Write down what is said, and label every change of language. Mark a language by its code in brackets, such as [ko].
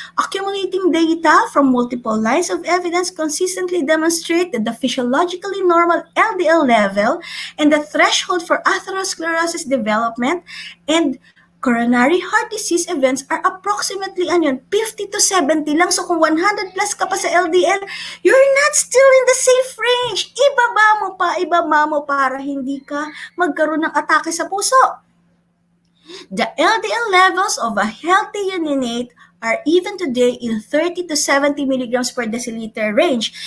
[en] Accumulating data from multiple lines of evidence consistently demonstrate that the physiologically normal LDL level and the threshold for atherosclerosis development and coronary heart disease events are approximately 50 to 70 [tl] lang. [en] So [tl] kung 100 plus ka pa sa LDL, [en] you're not still in the safe range. [tl] Ibaba mo para hindi ka magkaroon ng atake sa puso. [en] The LDL levels of a healthy neonate are even today in 30 to 70 milligrams per deciliter range.